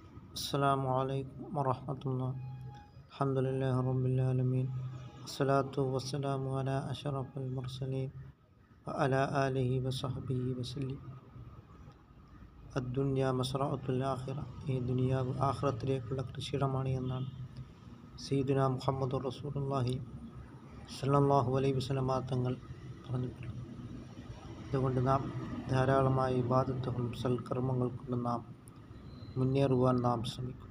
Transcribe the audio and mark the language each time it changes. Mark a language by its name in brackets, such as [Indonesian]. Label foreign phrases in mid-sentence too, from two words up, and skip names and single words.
[Arabic] السلام عليكم ورحمة الله. الحمد لله رب العالمين، والصلاة والسلام على أشرف المرسلين وعلى آله وصحبه وسلم. الدنيا مزرعة الآخرة. [Malayalam] ഈ ദുനിയാവ് ആഖിറത്തിലേക്കുള്ള കൃഷിയിടമാണ് എന്നാണ് [Arabic] سيدنا محمد رسول الله صلى الله عليه وسلم [Malayalam] തങ്ങൾ പറഞ്ഞിട്ടുള്ളത്. അതുകൊണ്ട് നാം ധാരാളമായി ഇബാദത്തുകളും സൽക്കർമ്മങ്ങൾ കൊണ്ട് നാം മുന്നേറുവാൻ നാം ശ്രമിക്കും.